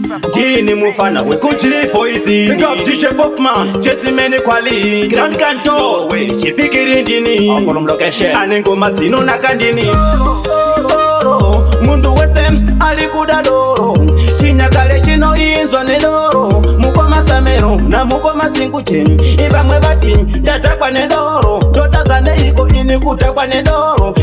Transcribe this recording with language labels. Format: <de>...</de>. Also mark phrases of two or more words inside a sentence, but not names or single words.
<sn>Ndini mufana wekuchipoisi.</sn> <en>Big up D J Popman. Jesse Many Kwali. Grand Kanto. Norway,</en> <sn>Chipikiri ndini.</sn> <en>I'm from location.</en> <sn>Ane ngoma dzinonaka ndini. Doro, mundu wese ali kuda doro. Chinyakare chinoinzwa nedoro. Mukoma Samero na mukoma Singucheni. Ivamwe vati, "Ndadhakwa nedoro." Ndotadza neiko ini kudhakwa nedoro?</sn>